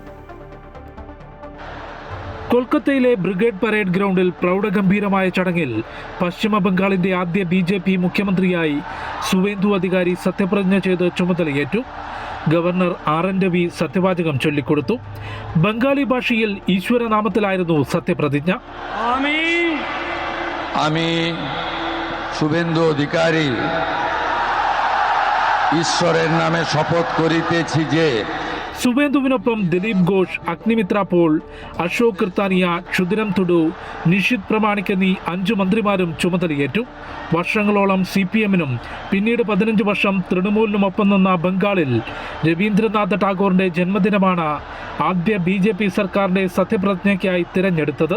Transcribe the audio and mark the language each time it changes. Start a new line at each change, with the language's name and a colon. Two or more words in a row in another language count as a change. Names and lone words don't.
Malayalam: കൊൽക്കത്തയിലെ ബ്രിഗേഡ് പരേഡ് ഗ്രൗണ്ടിൽ പ്രൗഢഗംഭീരമായ ചടങ്ങിൽ പശ്ചിമ ബംഗാളിന്റെ ആദ്യ BJP മുഖ്യമന്ത്രിയായി സുവേന്ദു അധികാരി സത്യപ്രതിജ്ഞ ചെയ്ത് ചുമതലയേറ്റു. ഗവർണർ RN രവി സത്യവാചകം ചൊല്ലിക്കൊടുത്തു. ബംഗാളി ഭാഷയിൽ ഈശ്വരനാമത്തിലായിരുന്നു സത്യപ്രതിജ്ഞ.
Bangla: আমি শুভেন্দু অধিকারী ঈশ্বরের নামে শপথ করিতেছি যে
Malayalam: സുവേന്ദുവിനൊപ്പം ദിലീപ് ഘോഷ്, അഗ്നിമിത്ര പോൾ, അശോക് കൃത്താനിയ, ക്ഷുദിരം തുഡു, നിഷിത് പ്രമാണിക് എന്നീ 5 മന്ത്രിമാരും ചുമതലയേറ്റു. വർഷങ്ങളോളം CPM-നും പിന്നീട് 15 വർഷം തൃണമൂലിനുമൊപ്പം നിന്ന ബംഗാളിൽ രവീന്ദ്രനാഥ ടാഗോറിന്റെ ജന്മദിനമാണ് ആദ്യ BJP സർക്കാരിന്റെ സത്യപ്രതിജ്ഞയ്ക്കായി തിരഞ്ഞെടുത്തത്.